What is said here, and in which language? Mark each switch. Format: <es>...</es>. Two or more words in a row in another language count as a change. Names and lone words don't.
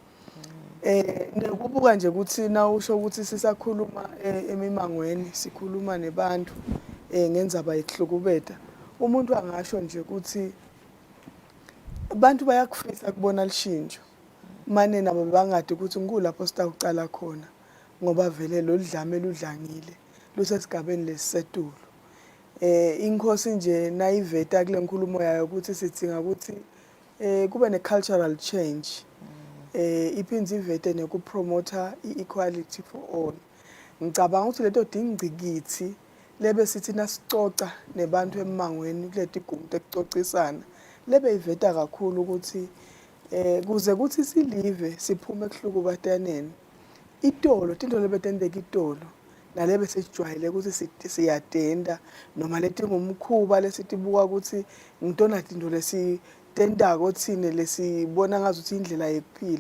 <ss>nekubuka nje ukuthi nawusho ukuthi sisakhuluma emimangweni sikhuluma nebantu ngendzaba yekuhlukubeta umuntu angasho nje ukuthi abantu bayakufisa kubona lishintsho mane nabo bangade ukuthi ngulapho sitawucala khona ngoba vele lo dlame ludlangile lusesigabeni lesisetulu. Inkosi nje nayiveta kule nkulumo yayo ukuthi sidinga ukuthi kube ne-</ss> <en>cultural change.</en> <ss>Iphindze ivete nekupromotha i-</ss> <en>equality for all.</en> <ss>Ngicabanga ukuthi leto dingcikithi lebe sithi nasicoca nebantu emangweni kuleti gumbi tekucocisana lebe iveta kakhulu ukuthi kuze kuthi silive siphume ekuhlukukataneni itolo tinto lebetendeka itolo nalebe sejwayele ukuthi siyadenda noma letingumkhuba lesitibuka ukuthi ngitona tinto lesitendako thine lesibona ngazuthi indlela yekuphila.</ss>